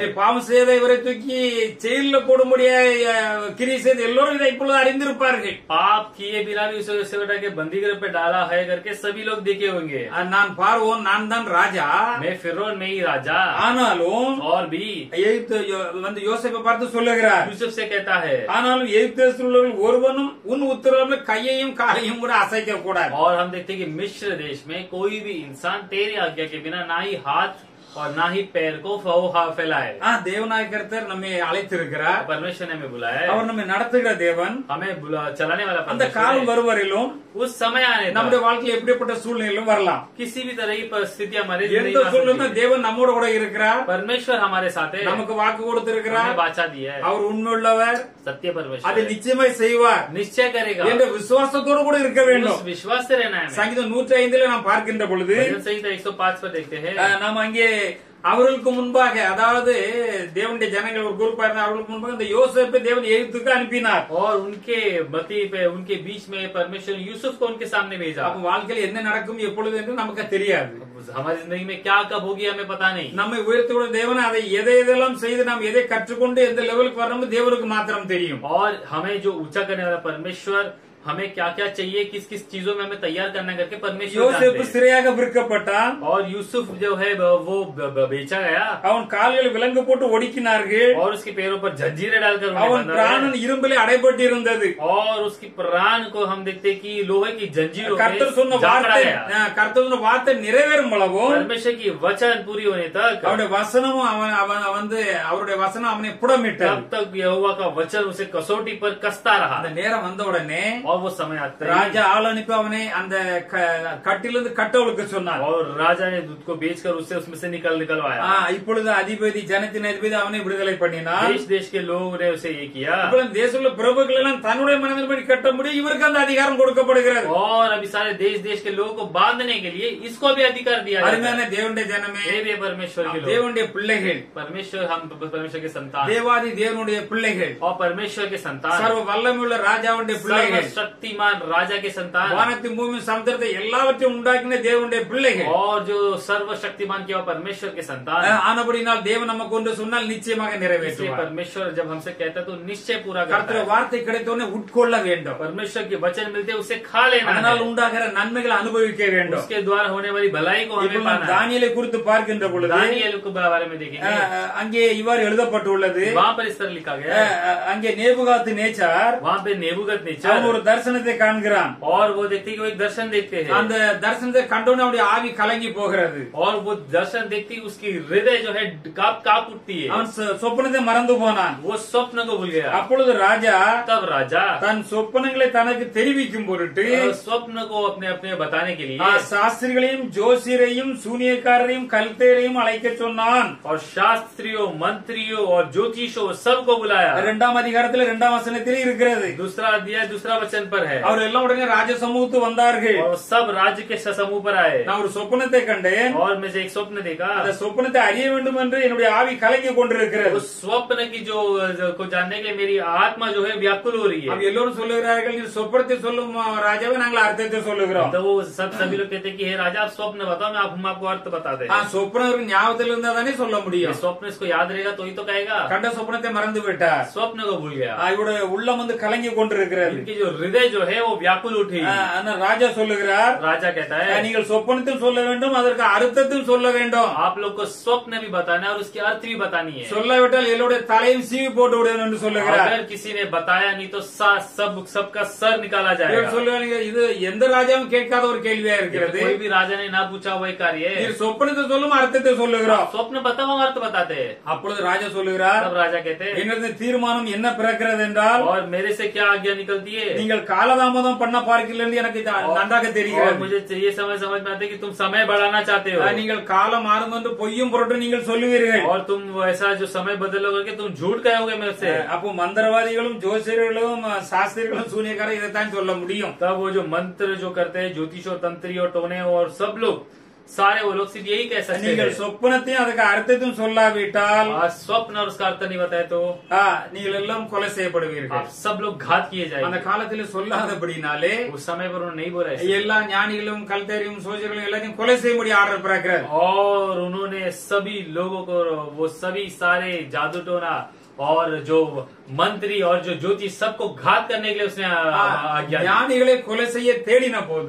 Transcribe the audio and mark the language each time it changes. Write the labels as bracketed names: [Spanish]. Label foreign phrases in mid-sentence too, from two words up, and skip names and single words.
[Tamil] பாவம் செய்த இவரை தூக்கி ஜெயில போடும்படிய கிரியை செய்த எல்லோரும் இதை இப்பொழுது அறிந்திருப்பார்கள். [Hindi] पाप किए बिना भी उसे उठा के बंदीगृह पे डाला है करके सभी लोग देखे होंगे. [Tamil] நான் பார்வோன், நான் தான் ராஜா. [Hindi] मैं फिरौन में ही राजा. [Tamil] ஆனாலும் [Hindi] और भी [Tamil] எகிப்து வந்து யோசேப்பை பார்த்து சொல்லுகிறார், [Hindi] यूसुफ से कहता है, [Tamil] ஆனாலும் எகிப்து தேசத்தில் உள்ளவர்கள் ஒருவனும் உன் உத்தரவில் கையையும் காலையும் கூட அசைக்க கூடாது. [Hindi] और हम देखते हैं कि मिस्र देश में कोई भी इंसान तेरी आज्ञा के बिना ना ही हाथ और ना ही पैर को फैलाए. [Tamil] தேவனாய கர்த்தர் நம்மை அழைத்திருக்கிறார். [Hindi] परमेश्वर ने हमें बुलाया है. [Tamil] அவர் நம்மை நடத்துகிற தேவன். [Hindi] हमें चलाने वाला [Tamil] அந்த [Hindi] परमेश्वर [Tamil] காலம் [Hindi] है. [Tamil] வருவரையிலும் [Hindi] उस समय आने [Tamil] நம்முடைய [Hindi] तक [Tamil] வாழ்க்கையில் எப்படிப்பட்ட சூழ்நிலையிலும் வரலாம். [Hindi] किसी भी तरह की परिस्थिति हमारे [Tamil] எந்த [Hindi] जिंदगी में आ [Tamil] சூழ்நிலை [Hindi] सकती है. [Tamil] தேவன் நம்மோட கூட இருக்கிறார். [Hindi] परमेश्वर हमारे साथ है. [Tamil] நமக்கு வாக்கு கொடுத்திருக்கிறார். [Hindi] हमें वाचा दिया है. [Tamil] அவர் உண்மையுள்ளவர், [Hindi] सत्य परमेश्वर [Tamil] அதை [Hindi] है. [Tamil] நிச்சயமாய் செய்வார் [Hindi] निश्चय करेगा. [Tamil] என்ற விசுவாசத்தோடு கூட இருக்க வேண்டும். [Hindi] उस विश्वास से रहना है. [Tamil] சங்கீதம் 105 நாம் பார்க்கின்ற பொழுது [Hindi] भजन संहिता 105 पर देखते हैं, [Tamil] நாம் அங்கே அவர்களுக்கு முன்பாக, அதாவது தேவனுடைய ஜனங்கள் ஒரு குரூப்பா இருந்தா அவர்களுக்கு முன்பாக இந்த யோசேப்பை தேவன் எகிப்துக்கு அனுப்பினார். [Hindi] और उनके मती पे उनके बीच में परमेश्वर यूसुफ को उनके सामने भेजा. [Tamil] அப்ப வாழ்க்கையில் என்ன நடக்கும் எப்பொழுது என்று நமக்கு தெரியாது. [Hindi] हमारी जिंदगी में क्या कब होगी हमें पता नहीं. [Tamil] நம்மை உயர்த்திவிட தேவன் அதை எதையெல்லாம் செய்து நாம் எதை கற்றுக்கொண்டு எந்த லெவலுக்கு வரணும் தேவனுக்கு மாத்திரம் தெரியும். [Hindi] और हमें जो ऊंचा करने वाला परमेश्वर हमें क्या क्या चाहिए, किस किस चीजों में हमें तैयार करना करके परमेश्वर [Tamil] யோசேப்பு [Hindi] जानते हैं। [Tamil] சிறையாக விற்கப்பட்டான். [Hindi] और यूसुफ जो है वो बेचा गया [Tamil] அவன் கால்களில் விலங்கு போட்டு ஒடுக்கினார்கள். [Hindi] और उसके पैरों पर जंजीरें डालकर उन्हें [Tamil] அவன் [Hindi] बांधा [Tamil] பிராணன் இரும்பிலே அடைபட்டு இருந்தது. [Hindi] गया। और उसकी प्राण को हम देखते कि लोहे की जंजीरों [Tamil] கர்த்தர் சொன்ன [Hindi] में जाकड़ा [Tamil] வார்த்தை [Hindi] गया। [Tamil] கர்த்தர் சொன்ன வார்த்தை நிறைவேறும் அளவும் [Hindi] परमेश्वर की वचन पूरी होने तक [Tamil] அவருடைய வசனமும் அவன் வந்து அவருடைய வசனம் அவனை புடமிட்டது. [Hindi] तब तक यहोवा का वचन उसे कसौटी पर कसता रहा। [Tamil] அந்த நேரம் வந்த உடனே [Hindi] और वो समय आता है [Tamil] ராஜா ஆள் அனுப்பி அவனை அந்த கட்டிலிருந்து கட்டவளுக்கு சொன்னார். [Hindi] और राजा ने दूध को बेचकर उसे उसमें से निकलवाया। [Tamil] இப்பொழுது அதிபதி ஜனத்தின் அதிபதி அவனை விடுதலை பண்ணினார். [Hindi] देश देश के लोगों ने उसे ये किया। [Tamil] இப்பொழுது தேசமுள்ள பிரபுக்கள் எல்லாம் தன்னுடைய மனதின்படி கட்ட முடியும், இவருக்கு அந்த அதிகாரம் கொடுக்கப்படுகிறது. [Hindi] और अभी सारे देश देश के लोगों को बांधने के लिए इसको भी अधिकार दिया जाता [Tamil] அருமையான [Hindi] है। [Tamil] தேவனுடைய ஜனமே, [Hindi] हे परमेश्वर के लोग, [Tamil] தேவனுடைய பிள்ளைகள், [Hindi] परमेश्वर, हम परमेश्वर के संतान [Tamil] தேவாதி தேவனுடைய பிள்ளைகள், [Hindi] और परमेश्वर के संतान, [Tamil] சர்வ வல்லமையுள்ள ராஜாவுடைய பிள்ளைகள், [Hindi] शक्तिमान राजा के संतान, [Tamil] வானத்தின் பூமி சமுத்திரத்தை எல்லாவற்றையும் உண்டாக்கின தேவனுடைய பிள்ளைகள். [Hindi] और जो सर्वशक्तिमान किया परमेश्वर के संतान। [Tamil] ஆனபடினால் தேவன் நமக்கு ஒன்று சொன்னால் நிச்சயமாக [Hindi] इसलिए [Tamil] நிறைவேற்றுவார். [Hindi] परमेश्वर जब हमसे कहता है तो निश्चय पूरा करता [Tamil] கர்த்தருடைய [Hindi] है। [Tamil] வார்த்தை கிடைத்தோடனே உட்கொள்ள வேண்டும். [Hindi] परमेश्वर के वचन मिलते उसे खा लेना [Tamil] அதனால் [Hindi] है। [Tamil] உண்டாகிற நன்மைகளை அனுபவிக்க வேண்டும். [Hindi] उसके द्वारा होने वाली भलाई को हमें [Tamil] இப்ப [Hindi] पाना है। [Tamil] தானியேலை குறித்து பார்க்கின்ற பொழுது [Hindi] दानियेल के बारे में देखेंगे, [Tamil] அங்கே இவ்வாறு எழுதப்பட்டுள்ளது. [Hindi] वहाँ पर इस तरह लिखा गया है। [Tamil] அங்கே நேபுகாத்து நேச்சார் [Hindi] वहाँ पे नेबूगत [Tamil] அவன் [Hindi] नेचर [Tamil] ஒரு தரிசனத்தை காண்கிறான். [Hindi] और वो देखते कि वो एक दर्शन देखते हैं। [Tamil] அந்த தரிசனத்தை கண்டோன்னு அவருடைய ஆவி கலங்கி போகிறது. [Hindi] और वो दर्शन देखती उसकी हृदय जो है काप उठती है। [Tamil] அவன் சொப்பனத்தை மறந்து போனான். [Hindi] वो स्वप्न को भूल गया। [Tamil] அப்பொழுது ராஜா [Hindi] तब राजा [Tamil] தன் சொப்பனங்களை தனக்கு தெரிவிக்கும் பொருட்டு [Hindi] स्वप्न को अपने अपने बताने के लिए [Tamil] சாஸ்திரிகளையும் ஜோசியரையும் சூனியக்காரரையும் கல்தேரையும் அழைக்க சொன்னான். [Hindi] और शास्त्रियों, मंत्रियों और ज्योतिषों सबको बुलाया। [Tamil] 2ஆம் அதிகாரத்தில் 2ஆம் வசனத்தில் இருக்கிறது. [Hindi] दूसरा अध्याय दूसरा वचन पर है। [Tamil] அவர் எல்லாம் உடனே ராஜ சமூகத்து வந்தார்கள். [Hindi] और सब राज्य के समूह पर आए। [Tamil] நான் ஒரு சொப்பனத்தை கண்டேன். [Hindi] और मैं एक स्वप्न देखा। [Tamil] அந்த சொப்பனத்தை அறிய வேண்டும் என்று என்னுடைய ஆவி கலங்கி கொண்டிருக்கிறது. [Hindi] उस स्वप्न की जो को जानने के लिए मेरी आत्मा जो है व्याकुल हो रही है। [Tamil] अब எல்லோரும் சொல்லுகிறார்கள், நீ சொப்பனத்தை சொல்லும் ராஜாவே, நாங்கள் அர்த்தத்தை சொல்லுகிறோம். [Hindi] तो वो सभी लोग कहते हैं कि हे राजा आप स्वप्न बताओ, हम आपको अर्थ बताते हैं। [Tamil] சொப்பனம் இவருக்கு ஞாபகத்தில் இருந்தா தானே சொல்ல [Hindi] ये [Tamil] முடியும். [Hindi] स्वप्न इसको याद रहेगा तो ही तो कहेगा। [Tamil] கண்ட சொப்பனத்தை மறந்து விட்டார். [Hindi] स्वप्न को भूल गया। [Tamil] இவருடைய உள்ளம் வந்து கலங்கி கொண்டிருக்கிறது. [Hindi] इनकी जो हृदय जो है वो व्याकुल उठी। [Tamil] ஆனா ராஜா சொல்லுகிறார், [Hindi] राजा कहता है [Tamil] நீங்கள் சொப்பனத்தையும் சொல்ல வேண்டும், அதற்கு அர்த்தத்தையும் சொல்ல வேண்டும். [Hindi] आप लोग को स्वप्न भी बताना है और उसकी अर्थ भी बतानी है। [Tamil] சொல்லாவிட்டால் எல்லோருடைய தலையும் சீவி போட்டு விடுவேன் என்று சொல்லுகிறார். [Hindi] अगर किसी ने बताया नहीं तो सबका सर निकाला [Tamil] இவர் [Hindi] जाएगा। [Tamil] சொல்லுவாங்க, இது எந்த ராஜாவும் கேட்காத ஒரு கேள்வியா இருக்கிறது. [Hindi] कोई भी राजा ने ना पूछा वही कार्य है। [Tamil] நீர் சொப்பனத்தை சொல்லும், அர்த்தத்தை சொல்லுகிறோம். [Hindi] स्वप्न बताओ, हम अर्थ बताते हैं। [Tamil] அப்பொழுது ராஜா சொல்லுகிறார், [Hindi] तब राजा कहते हैं [Tamil] எங்களது தீர்மானம் என்ன பிறக்கிறது என்றால், [Hindi] और मेरे से क्या आज्ञा निकलती है। [Tamil] நீங்கள் காலதாமதம் பண்ண பார்க்கிறீர்கள் என்று எனக்கு நன்றாக [Hindi] और [Tamil] தெரிகிறது. [Hindi] मुझे ये समझ में आते है कि तुम समय बढ़ाना चाहते हो। [Tamil] நீங்கள் காலம் மாறும் என்று பொய்யும் பொருட்டு நீங்கள் சொல்லுவீர்கள். [Hindi] और तुम ऐसा जो समय बदलोगे कि तुम झूठ कहोगे मेरे से। [Tamil] அப்போ மந்திரவாதிகளும் ஜோசியர்களும் சாஸ்திரிகளும் சூனியக்காரரும் இதைத்தான் சொல்ல முடியும். [Hindi] तब वो जो मंत्र जो करते हैं, ज्योतिषों, तंत्री और टोने और सब लोग, सारे वो लोग सिर्फ यही कह सकते [Tamil] நீங்கள் [Hindi] हैं। [Tamil] சொப்பனத்தையும் அதுக்கு அர்த்தத்தையும் சொல்லாவிட்டால் [Hindi] स्वप्न और उसका अर्थ नहीं बताए तो [Tamil] நீங்கள் எல்லாம் கொலை செய்யப்படுவீர்கள். [Hindi] आप सब लोग घात किए [Tamil] அந்த [Hindi] जाएंगे। [Tamil] காலத்தில் சொல்லாதபடினாலே [Hindi] उस समय पर उन्होंने नहीं बोला ऐसे। [Tamil] எல்லா ஞானிகளும் கல்தேரியும் சோஜர்களும் எல்லாத்தையும் கொலை செய்யும்படி ஆர்டர் பிறக்கிறது. [Hindi] और उन्होंने सभी लोगों को, वो सभी सारे जादू टोना और जो मंत्री और जो ज्योतिष सबको घात करने के लिए उसने आज्ञा दी। [Tamil] ஞானிகளை கொலை செய்ய தேடின போது